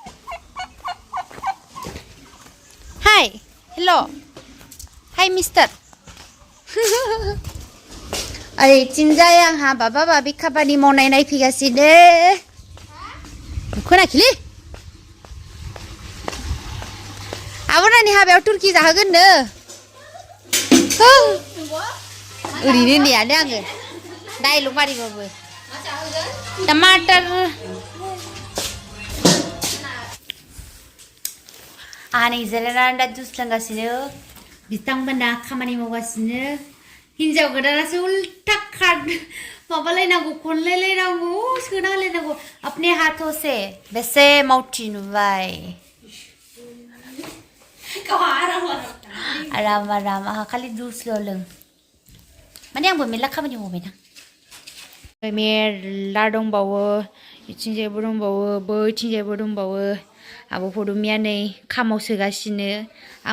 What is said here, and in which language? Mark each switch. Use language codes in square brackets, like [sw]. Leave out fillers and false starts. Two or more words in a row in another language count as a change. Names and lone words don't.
[brx] हाय हेल' हाय मिस्टार ओरैथिंजाय आंहा बाबा बाबि खामानि मावनाय नायफैगासिनो खोनाखैलै आब'नानि हाबायाव तुर्की जाहोगोननो ओरैनो नेयानो आङो डाइलग मारिबाबो टमाटर आंहा नै जिरायनानै दा जुस लोंगासिनो बिथांमोना खामानि मावगासिनो हिन्जाव गोदानासो उल्टा माबालायनांगौ खनलायलायनांगौ सोना होलायनांगौ [hi] अपने हाथों से [brx] बेसे मावथि नुबाय आराम आंहा खालि जुसल' लों माने आंबो मेरला खामानि मावबायना मेरला दंबावो इथिंजायबो दंबावो बैथिंजायबो दंबावो आब' फदुमिया नै खामाव सोगासिनो आं